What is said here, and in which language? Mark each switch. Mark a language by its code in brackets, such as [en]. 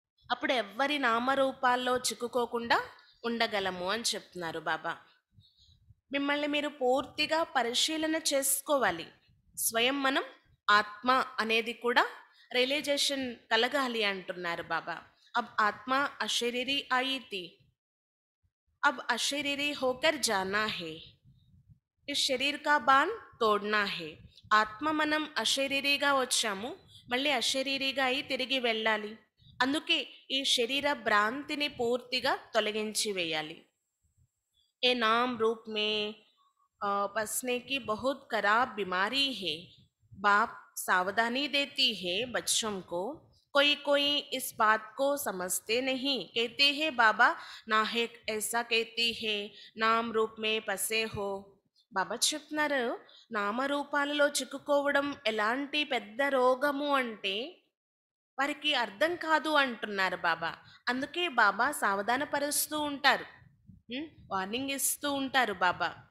[te] అప్పుడు ఎవ్వరి నామరూపాల్లో చిక్కుకోకుండా ఉండగలము అని చెప్తున్నారు బాబా. మిమ్మల్ని మీరు పూర్తిగా పరిశీలన చేసుకోవాలి. స్వయం మనం ఆత్మ అనేది కూడా రియలైజేషన్ కలగాలి అంటున్నారు బాబా. [hi] अब आत्मा अशरीरी आई थी, अब अशरीरी होकर जाना है. इस शरीर का बांध तोड़ना है. [te] ఆత్మ మనం అశరీరిగా వచ్చాము, మళ్ళీ అశరీరిగా అయి తిరిగి వెళ్ళాలి. అందుకే ఈ శరీర భ్రాంతిని పూర్తిగా తొలగించి వేయాలి. [hi] ఏ నామ్ రూప్ మే बसने की बहुत खराब बीमारी है. बाप सावधानी देती है बच्चों को. कोई कोई इस बात को समझते नहीं, कहते हैं बाबा नाहक ऐसा कहती है, नाम रूप में पसे हो. [te] బాబా చెప్తున్నారు, నామరూపాలలో చిక్కుకోవడం ఎలాంటి పెద్ద రోగము అంటే వారికి అర్థం కాదు అంటున్నారు బాబా. అందుకే బాబా సావధానపరుస్తూ ఉంటారు, వార్నింగ్ ఇస్తూ ఉంటారు బాబా.